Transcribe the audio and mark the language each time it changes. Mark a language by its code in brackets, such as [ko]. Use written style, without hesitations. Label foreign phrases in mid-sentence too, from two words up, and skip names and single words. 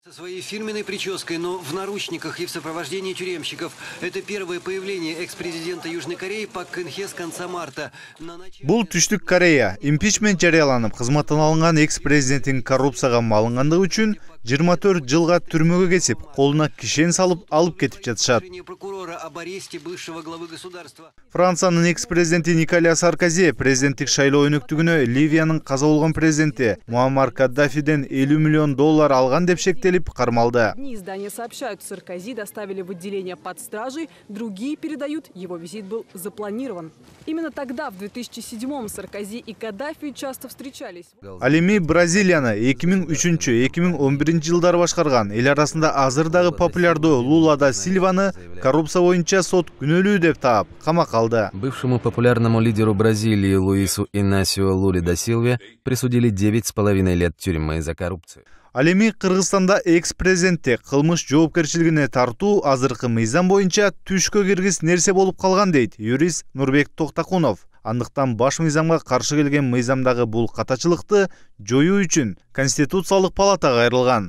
[ru] Со своей фирменной прической, но в наручниках и в сопровождении тюремщиков. Это первое появление экс-президента Южной Кореи Пак Кын Хе с конца марта. [ky] Бул Түштүк Корея импичмент жарыяланып кызматтан алынган экс-президенттин коррупцияга малынгандыгы үчүн 24 жылга түрмөгө кесип, колуна кишен салып алып кетип жатышат. Франциянын экс-президенти Николя Саркози президенттик шайлоо өнөктүгүнө Ливиянын каза болгон президенти Муаммар Каддафиден $50 миллион алган деп шектелип кармалды. [ru] Одни издания сообщают, Саркози доставили в отделение под стражей, другие передают, его визит был запланирован. Именно тогда, в 2007-м, Саркози и Каддафи часто встречались. [ky] Ал эми Бразилияны 2003-2011 жылдары башкарган, эл арасында азырдагы популярдуу Лула да Сильваны коррупция боюнча сот күнөөлүү деп таап, камакка алды. [ru] Бывшему популярному лидеру Бразилии Луису Инасио Луле да Силве присудили 9,5 лет тюрьмы за коррупцию. [ky] Ал эми Кыргызстанда экс-президентти кылмыш жоопкерчилигине тартуу азыркы мыйзам боюнча түшкө киргиз нерсе болуп калган дейт юрист Нурбек Токтакунов. Андыктан баш мыйзамга каршы келген мыйзамдагы бул катачылыкты жоюу үчүн Конституциялык палатага кайрылган.